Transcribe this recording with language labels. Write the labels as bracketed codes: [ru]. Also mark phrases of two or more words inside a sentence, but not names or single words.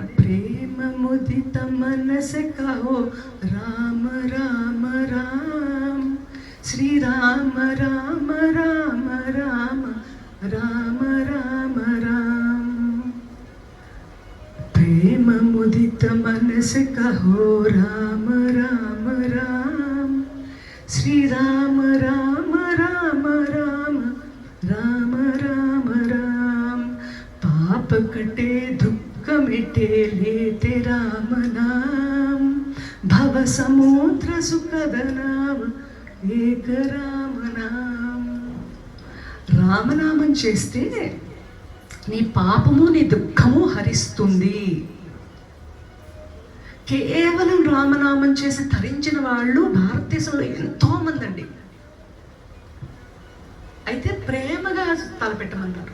[hi] प्रेम मुदित मनसे कहो राम राम राम, श्रीराम राम राम राम राम राम राम. प्रेम मुदित मनसे कहो राम राम राम, श्रीराम राम राम राम राम राम राम. पाप कटे दुख मिटे लेते राम नाम, भव समुद्र सुखद नाम एक राम नाम. [te] రామనామం చేస్తే నీ పాపము, నీ దుఃఖము హరిస్తుంది. కేవలం రామనామం చేసి తరించిన వాళ్ళు భారతదేశంలో ఎంతో మంది అండి. అయితే ప్రేమగా తలపెట్టమన్నారు.